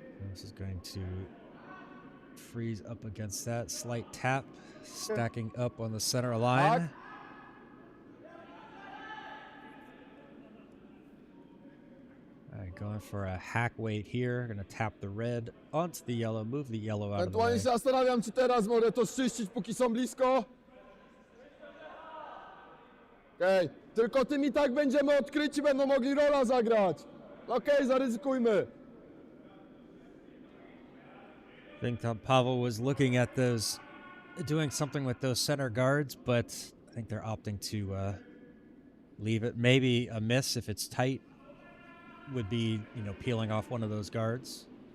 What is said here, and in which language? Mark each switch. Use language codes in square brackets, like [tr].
[en] This is going to freeze up against that. Slight tap, stacking up on the center line. All right, going for a hack weight here. Going to tap the red onto the yellow, move the yellow out of the way. [pl] Ewentualnie się zastanawiam, czy teraz mogę to zczyścić, póki są blisko. Okej, tylko tym i tak będziemy odkryci, będą mogli rola zagrać. Okej, zaryzykujmy. [en] I think Pavel was looking at those, doing something with those center guards, but I think they're opting to leave it. Maybe a miss if it's tight would be, peeling off one of those guards.